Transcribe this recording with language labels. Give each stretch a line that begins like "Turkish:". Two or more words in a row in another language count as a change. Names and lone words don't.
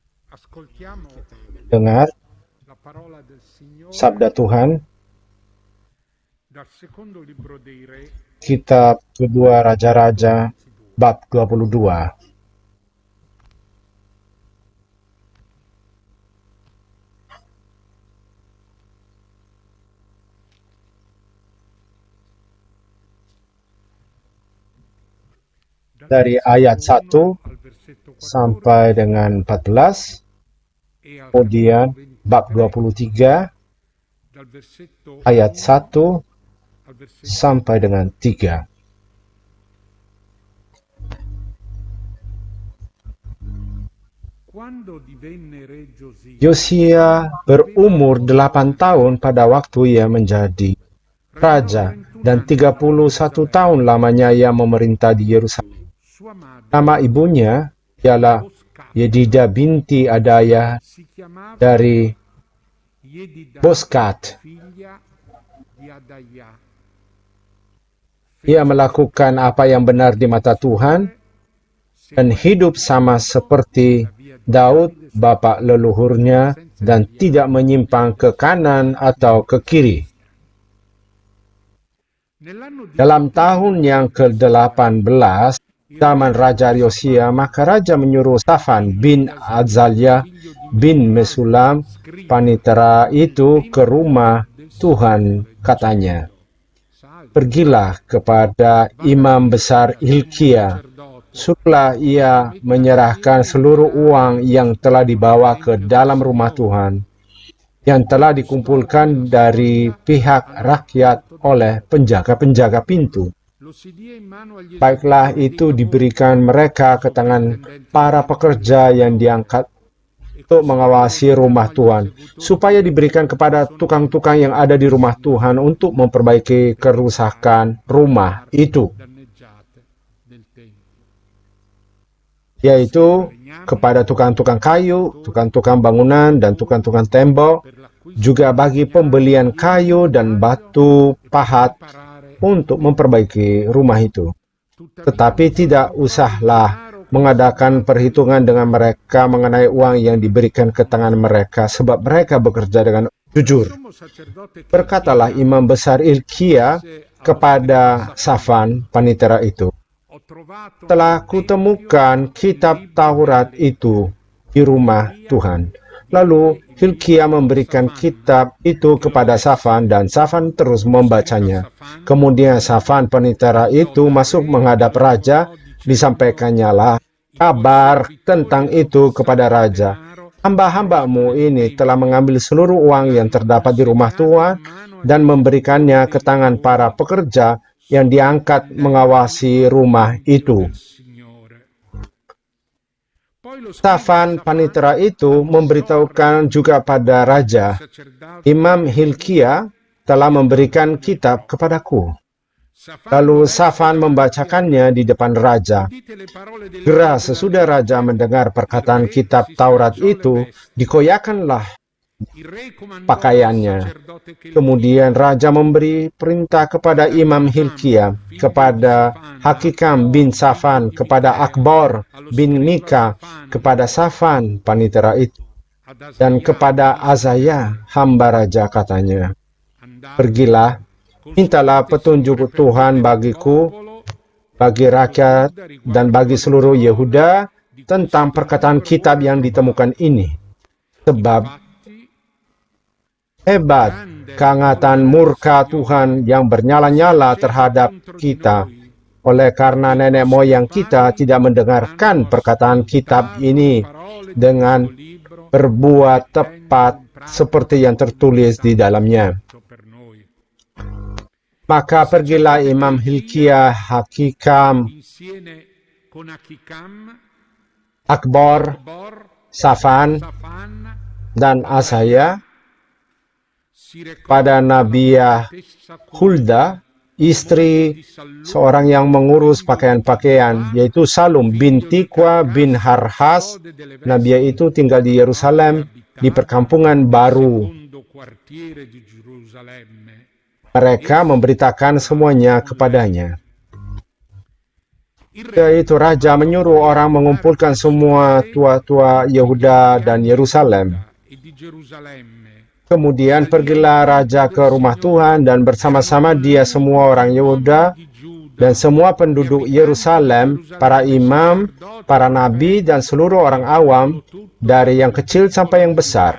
Italian: Ascoltiamo
Indonesian: Dengar
Italian: la parola del
Indonesian: sabda
Italian: Signore
Indonesian: Tuhan,
Italian: dal secondo libro dei Re,
Indonesian: kitab kedua
Italian: capitolo
Indonesian: Raja-Raja, 22. bab 22.
Italian: Dal
Indonesian: Dari
Italian: versetto
Indonesian: ayat 1
Italian: 1 al versetto
Indonesian: sampai 14 dengan 14,
Italian: e al
Indonesian: kemudian
Italian: capitolo
Indonesian: bab 23,
Italian: 23, dal versetto
Indonesian: ayat 1
Italian: 1 al versetto
Indonesian: sampai 3. dengan 3.
Italian: Quando divenne re Giosia,
Indonesian: Yosia
Italian: aveva
Indonesian: berumur 8 8 tahun
Italian: anni.
Indonesian: pada waktu ia menjadi
Italian: Regnò
Indonesian: raja, 31 dan
Italian: anni a
Indonesian: 31 tahun
Italian: Gerusalemme.
Indonesian: lamanya ia memerintah di Yerusalem.
Italian: Sua
Indonesian: Nama
Italian: madre,
Indonesian: ibunya ialah
Italian: Boscat,
Indonesian: Yedida binti Adaya
Italian: si chiamava
Indonesian: dari
Italian: Yedida,
Indonesian: Boskat.
Italian: figlia di Adaiah.
Indonesian: Ia
Italian: Fece le sue
Indonesian: melakukan apa yang
Italian: cose
Indonesian: benar di
Italian: davanti
Indonesian: mata
Italian: del
Indonesian: Tuhan
Italian: Signore,
Indonesian: dan
Italian: seguendo
Indonesian: hidup sama
Italian: tutto
Indonesian: seperti
Italian: nella via di
Indonesian: Daud,
Italian: Davide suo
Indonesian: bapak
Italian: padre,
Indonesian: leluhurnya,
Italian: senza
Indonesian: dan tidak
Italian: deviare
Indonesian: menyimpang
Italian: né a
Indonesian: ke
Italian: destra
Indonesian: kanan atau
Italian: né
Indonesian: ke
Italian: a
Indonesian: kiri.
Italian: sinistra. Nell'anno
Indonesian: Dalam 18 tahun
Italian: di
Indonesian: yang
Italian: re Giosia,
Indonesian: ke-18,
Italian: il re
Indonesian: zaman Raja
Italian: mandò
Indonesian: Yosia,
Italian: Safan,
Indonesian: maka Raja menyuruh Safan
Italian: figlio
Indonesian: bin
Italian: di Asalia,
Indonesian: Azalia
Italian: figlio di
Indonesian: bin
Italian: Mesulam,
Indonesian: Mesulam,
Italian: scriba,
Indonesian: panitera
Italian: nel
Indonesian: itu ke
Italian: tempio
Indonesian: rumah
Italian: del
Indonesian: Tuhan,
Italian: Signore,
Indonesian: katanya.
Italian: dicendo: salve,
Indonesian: Pergilah kepada
Italian: vada a
Indonesian: imam besar
Italian: Ilchia, sommo
Indonesian: Hilkia.
Italian: sacerdote,
Indonesian: Suruhlah
Italian: e
Indonesian: ia
Italian: metta
Indonesian: menyerahkan
Italian: assieme gli
Indonesian: seluruh
Italian: arari
Indonesian: uang
Italian: che
Indonesian: yang telah
Italian: costruiscono il
Indonesian: dibawa ke
Italian: tempio del
Indonesian: dalam rumah
Italian: Signore,
Indonesian: Tuhan, yang telah
Italian: custodi della
Indonesian: dikumpulkan dari
Italian: soglia
Indonesian: pihak
Italian: hanno
Indonesian: rakyat
Italian: raccolto da
Indonesian: oleh
Italian: poco.
Indonesian: penjaga-penjaga pintu.
Italian: Lo si dia in mano agli
Indonesian: Baiklah
Italian: esecutori dei
Indonesian: itu
Italian: lavori,
Indonesian: diberikan
Italian: ai
Indonesian: mereka ke tangan
Italian: sovrintendenti del
Indonesian: para
Italian: tempio del
Indonesian: pekerja yang
Italian: Signore,
Indonesian: diangkat
Italian: e
Indonesian: untuk
Italian: costoro lo
Indonesian: mengawasi
Italian: diano
Indonesian: rumah
Italian: agli
Indonesian: Tuhan,
Italian: esecutori dei
Indonesian: supaya diberikan
Italian: lavori che
Indonesian: kepada
Italian: sono nel
Indonesian: tukang-tukang yang ada
Italian: tempio
Indonesian: di
Italian: del
Indonesian: rumah Tuhan
Italian: Signore,
Indonesian: untuk memperbaiki
Italian: per riparare
Indonesian: kerusakan
Italian: le
Indonesian: rumah
Italian: parti
Indonesian: itu,
Italian: danneggiate del tempio. Insieme al
Indonesian: yaitu
Italian: legname,
Indonesian: kepada tukang-tukang
Italian: ai
Indonesian: kayu,
Italian: fattori
Indonesian: tukang-tukang
Italian: dei
Indonesian: bangunan, dan
Italian: lavori,
Indonesian: tukang-tukang tembok,
Italian: per l'acquisto
Indonesian: juga
Italian: del
Indonesian: bagi
Italian: legname,
Indonesian: pembelian
Italian: piede
Indonesian: kayu
Italian: di
Indonesian: dan
Italian: taglio
Indonesian: batu
Italian: e per
Indonesian: pahat
Italian: riparare il
Indonesian: untuk
Italian: tempio.
Indonesian: memperbaiki rumah itu.
Italian: Tuttavia
Indonesian: Tetapi
Italian: non
Indonesian: tidak
Italian: sottovalutò il
Indonesian: usahlah
Italian: denaro
Indonesian: mengadakan
Italian: consegnato per
Indonesian: perhitungan dengan
Italian: l'acquisto
Indonesian: mereka mengenai uang yang diberikan ke
Italian: del
Indonesian: tangan mereka,
Italian: santuario.
Indonesian: sebab mereka bekerja dengan
Italian: Il
Indonesian: jujur.
Italian: sommo sacerdote
Indonesian: Berkatalah
Italian: Chilchia
Indonesian: imam besar Ilkia
Italian: disse allo scriba
Indonesian: kepada
Italian: Safan:
Indonesian: Safan, panitera itu,
Italian: ho trovato nel
Indonesian: telah
Italian: tempio
Indonesian: kutemukan
Italian: il
Indonesian: kitab
Italian: libro della
Indonesian: Taurat
Italian: legge.
Indonesian: itu di rumah
Italian: Chilchia
Indonesian: Tuhan.
Italian: diede
Indonesian: Lalu
Italian: il
Indonesian: Hilkia
Italian: libro a
Indonesian: memberikan
Italian: Safan,
Indonesian: kitab itu
Italian: che lo
Indonesian: kepada Safan,
Italian: lesse.
Indonesian: dan Safan terus
Italian: Lo scriba
Indonesian: membacanya.
Italian: Safan
Indonesian: Kemudian Safan, panitera
Italian: andò
Indonesian: itu,
Italian: dal
Indonesian: masuk
Italian: re e
Indonesian: menghadap raja,
Italian: lavorò dicendo:
Indonesian: disampaikannya lah
Italian: i tuoi
Indonesian: kabar
Italian: servitori
Indonesian: tentang
Italian: hanno
Indonesian: itu kepada
Italian: versato il
Indonesian: raja.
Italian: denaro raccolto
Indonesian: Hamba-hambamu
Italian: nel
Indonesian: ini telah
Italian: tempio
Indonesian: mengambil seluruh
Italian: e
Indonesian: uang yang
Italian: l'hanno
Indonesian: terdapat di rumah
Italian: consegnato in
Indonesian: Tuhan
Italian: mano agli
Indonesian: dan
Italian: esecutori
Indonesian: memberikannya ke
Italian: dei
Indonesian: tangan para
Italian: lavori,
Indonesian: pekerja yang diangkat
Italian: sovrintendenti
Indonesian: mengawasi
Italian: del
Indonesian: rumah
Italian: tempio
Indonesian: itu.
Italian: del Signore. Poi lo scriba
Indonesian: Safan, panitera
Italian: Safan
Indonesian: itu,
Italian: annunciò al re:
Indonesian: memberitahukan juga pada
Italian: il
Indonesian: raja,
Italian: sacerdote
Indonesian: Imam
Italian: Chilchia
Indonesian: Hilkia telah
Italian: mi ha dato
Indonesian: memberikan
Italian: il
Indonesian: kitab
Italian: libro.
Indonesian: kepadaku.
Italian: Safan lo
Indonesian: Lalu
Italian: lesse
Indonesian: Safan
Italian: davanti al
Indonesian: membacakannya
Italian: re.
Indonesian: di depan raja.
Italian: Udite le parole del libro
Indonesian: Segera
Italian: della
Indonesian: sesudah raja
Italian: legge,
Indonesian: mendengar
Italian: il
Indonesian: perkataan
Italian: re
Indonesian: kitab
Italian: si
Indonesian: Taurat
Italian: stracciò le
Indonesian: itu,
Italian: vesti.
Indonesian: dikoyakanlah
Italian: Il re comandò al
Indonesian: pakaiannya.
Italian: sacerdote
Indonesian: Kemudian
Italian: Chilchia
Indonesian: raja memberi perintah kepada
Italian: ed
Indonesian: Imam
Italian: Achicam,
Indonesian: Hilkia,
Italian: figlio di
Indonesian: kepada
Italian: Safan,
Indonesian: Hakikam bin
Italian: Akbor, figlio
Indonesian: Safan,
Italian: di
Indonesian: kepada
Italian: Micaea,
Indonesian: Akbor
Italian: allo
Indonesian: bin
Italian: scriba
Indonesian: Mika,
Italian: Safan,
Indonesian: kepada Safan, panitera itu,
Italian: ad
Indonesian: dan
Italian: Asaia,
Indonesian: kepada
Italian: figlio di
Indonesian: Azaya,
Italian: Hilkia:
Indonesian: hamba raja, katanya,
Italian: andate,
Indonesian: pergilah, mintalah
Italian: consultate il Signore
Indonesian: petunjuk
Italian: per
Indonesian: Tuhan
Italian: bene del
Indonesian: bagiku,
Italian: popolo
Indonesian: bagi
Italian: di tutto
Indonesian: rakyat,
Italian: Giuda
Indonesian: dan
Italian: riguardo
Indonesian: bagi
Italian: alla
Indonesian: seluruh
Italian: parola
Indonesian: Yehuda
Italian: di
Indonesian: tentang
Italian: questo
Indonesian: perkataan
Italian: libro
Indonesian: kitab
Italian: ora
Indonesian: yang ditemukan
Italian: trovato.
Indonesian: ini. Sebab
Italian: Infatti,
Indonesian: hebat
Italian: grande è l'amore
Indonesian: kehangatan
Italian: del
Indonesian: murka Tuhan
Italian: Signore
Indonesian: yang
Italian: che si è
Indonesian: bernyala-nyala
Italian: acceso
Indonesian: terhadap
Italian: contro di
Indonesian: kita,
Italian: noi,
Indonesian: oleh karena
Italian: perché i
Indonesian: nenek
Italian: nostri
Indonesian: moyang kita
Italian: padri
Indonesian: tidak mendengarkan
Italian: hanno
Indonesian: perkataan kitab
Italian: ascoltato le
Indonesian: ini
Italian: parole di
Indonesian: dengan
Italian: questo libro,
Indonesian: berbuat
Italian: mettendole
Indonesian: tepat
Italian: in
Indonesian: seperti
Italian: pratica
Indonesian: yang
Italian: come è
Indonesian: tertulis di
Italian: stato
Indonesian: dalamnya.
Italian: scritto per noi.
Indonesian: Maka
Italian: Il
Indonesian: pergilah
Italian: sacerdote
Indonesian: Imam
Italian: Chilchia,
Indonesian: Hilkia, Hakikam,
Italian: insieme con Achicam,
Indonesian: Akbor,
Italian: Akbor,
Indonesian: Safan,
Italian: Safan,
Indonesian: dan
Italian: Asaia,
Indonesian: Asaya
Italian: si
Indonesian: pada
Italian: recarono alla
Indonesian: Nabiah
Italian: prophetessa Hulda,
Indonesian: Hulda,
Italian: moglie
Indonesian: istri
Italian: di
Indonesian: seorang
Italian: Sallum,
Indonesian: yang mengurus
Italian: figlio di
Indonesian: pakaian-pakaian,
Italian: Tobiah,
Indonesian: yaitu Salum bin
Italian: figlio di
Indonesian: Tikwa bin
Italian: Carcas,
Indonesian: Harhas.
Italian: custode delle
Indonesian: Nabiah
Italian: vesti,
Indonesian: itu tinggal di
Italian: dove
Indonesian: Yerusalem, di
Italian: abitava
Indonesian: perkampungan
Italian: nel
Indonesian: baru.
Italian: secondo quartiere di Gerusalemme.
Indonesian: Mereka
Italian: Essi
Indonesian: memberitakan
Italian: parlavano
Indonesian: semuanya
Italian: con lei.
Indonesian: kepadanya. yaitu raja menyuruh orang mengumpulkan semua tua-tua Yehuda dan Yerusalem. Kemudian pergilah raja ke rumah Tuhan dan bersama-sama dia semua orang Yehuda dan semua penduduk Yerusalem, para imam, para nabi, dan seluruh orang awam, dari yang kecil sampai yang besar.